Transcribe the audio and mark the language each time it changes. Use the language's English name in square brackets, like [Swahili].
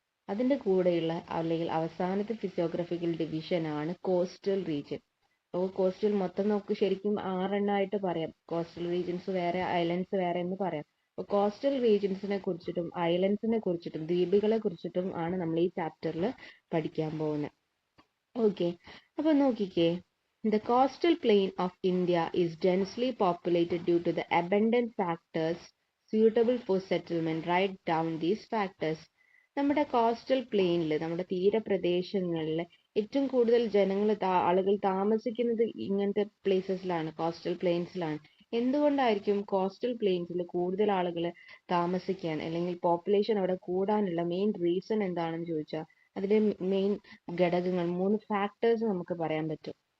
[Malayalam] അതിൻ്റെ കൂടെയുള്ള അല്ലെങ്കിൽ അവസാനത്തെ ഫിസിയോഗ്രഫിക്കൽ ഡിവിഷൻ ആണ് കോസ്റ്റൽ റീജിയൻ. അപ്പോൾ കോസ്റ്റൽ മൊത്തം നമുക്ക് ശരിക്കും 6 പറയാം. കോസ്റ്റൽ റീജിയൻസ് വേറെ, ഐലൻഡ്സ് വേറെ എന്ന് പറയാം. അപ്പോൾ കോസ്റ്റൽ റീജിയൻസിനെ കുറിച്ചിട്ടും ഐലൻഡ്സിനെ കുറിച്ചിട്ടും ദ്വീപുകളെ കുറിച്ചിട്ടും ആണ് നമ്മൾ ഈ ചാപ്റ്ററിൽ പഠിക്കാൻ പോകുന്നത്. ഓക്കെ, അപ്പൊ നോക്കിക്കേ. [English] The coastal plain of India is densely populated due to the abundant factors suitable for settlement. Write down these factors. [Malayalam] നമ്മുടെ കോസ്റ്റൽ പ്ലെയിനിൽ, നമ്മുടെ തീരപ്രദേശങ്ങളിൽ ഏറ്റവും കൂടുതൽ ആളുകൾ താമസിക്കുന്നത് ഇങ്ങനത്തെ പ്ലേസസിലാണ്, കോസ്റ്റൽ പ്ലെയിൻസിലാണ്. എന്തുകൊണ്ടായിരിക്കും കോസ്റ്റൽ പ്ലെയിൻസിൽ കൂടുതൽ ആളുകൾ താമസിക്കാൻ അല്ലെങ്കിൽ പോപ്പുലേഷൻ അവിടെ കൂടാനുള്ള മെയിൻ റീസൺ എന്താണെന്ന് ചോദിച്ചാൽ, അതിന്റെ മെയിൻ ഘടകങ്ങൾ 3 ഫാക്ടേഴ്സ് നമുക്ക് പറയാൻ പറ്റും.